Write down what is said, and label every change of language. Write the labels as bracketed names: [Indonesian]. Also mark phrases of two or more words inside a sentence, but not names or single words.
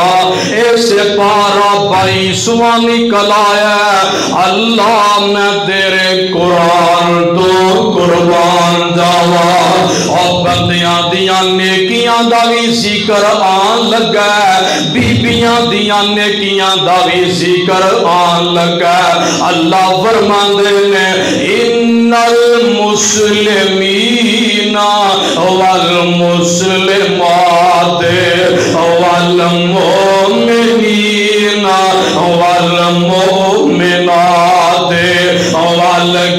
[Punjabi] اس پارہ 22واں نکل آیا، اللہ میں تیرے قرآن تو قربان جاوا. اور بندیاں دیاں نیکیاں دا بھی ذکر آن لگا، بیبیاں دیاں نیکیاں دا بھی ذکر آن لگا. الله فرماندے نے [Arabic] إن المسلمين و المسلمات و المؤمنين و المؤمنات و